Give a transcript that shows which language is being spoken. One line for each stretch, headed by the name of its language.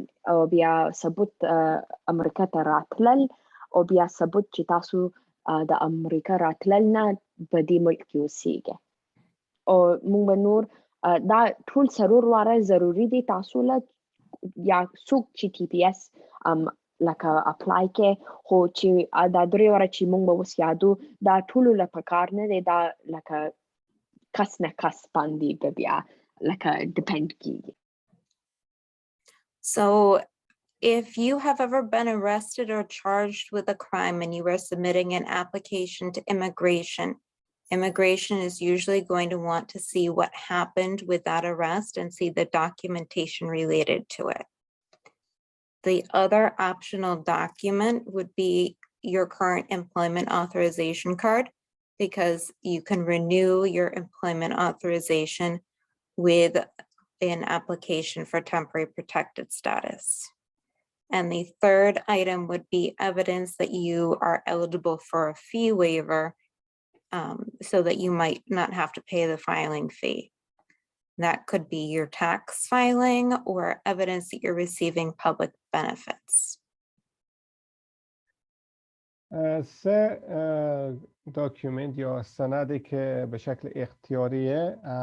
Pashto: او بیا ثبوت امریکا ته راتلل او بیا ثبوت چې تاسو د امریکا راتلل نه په دې ملک کې اوسېږئ او موږ به نور دا ټول څلور واره ضروري دي تاسو له یا څوک چې ټي پی اس لکه اپلای کې خو چې دا درې واره چې موږ به اوس یادو دا ټولو له پکار نه دی دا لکه کس نه کس باندې به بیا لکه ډیپند کیږي.
English: So if you have ever been arrested or charged with a crime and you are submitting an application to immigration, immigration is usually going to want to see what happened with that arrest and see the documentation related to it. The other optional document would be your current employment authorization card, because you can renew your employment authorization with an application for temporary protected status. And the third item would be evidence that you are eligible for a fee waiver, so that you might not have to pay the filing fee. That could be your tax filing or evidence that you're receiving public benefits.
Persian: سه داکیومنت یا سندی که به شکل اختیاریه.